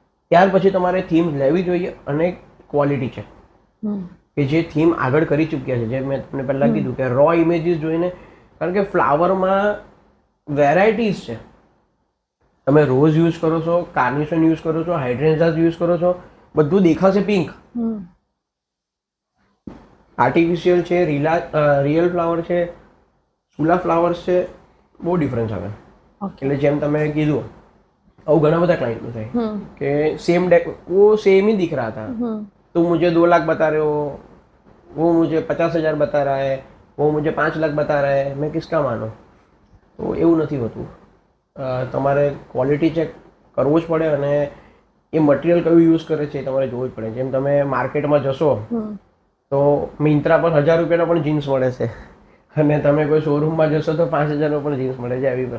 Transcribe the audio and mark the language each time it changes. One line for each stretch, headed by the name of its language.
Gujarati: ત્યાર પછી તમારે થીમ લેવી જોઈએ, અને ક્વોલિટી ચેક કે જે થીમ આગળ કરી ચૂક્યા છે, જે મેં તમને પહેલાં કીધું કે રો ઇમેજીસ જોઈને, કારણ કે ફ્લાવરમાં વેરાયટીઝ છે. તમે રોઝ યુઝ કરો છો, કાર્નેશન યુઝ કરો છો, હાઇડ્રેન્ઝાસ યુઝ કરો છો, બધું દેખાશે પિંક. આર્ટિફિશિયલ છે, રિયલ ફ્લાવર છે, સુલા ફ્લાવર્સ છે, બહુ ડિફરન્સ આવે. એટલે જેમ તમે કીધું, આવું ઘણા બધા ક્લાइंटનું થાય કે
Hindi: सेम डेक वो सेम ही दिख रहा था, तो मुझे 2 लाख बता रहे हो, वो मुझे 50,000 बता रहा है, वो मुझे 5 लाख बता रहा है, मैं किसका मानो?
Gujarati: તો એવું નથી હોતું. તમારે ક્વોલિટી ચેક કરવું જ પડે, અને એ મટીરિયલ કયું યુઝ કરે છે એ તમારે જોવું જ પડે. જેમ તમે માર્કેટમાં જશો તો મિંત્રા પર 1,000 રૂપિયાનો પણ જીન્સ મળે છે, અને તમે કોઈ શોરૂમમાં જશો તો 5,000નો પણ જીન્સ મળે છે.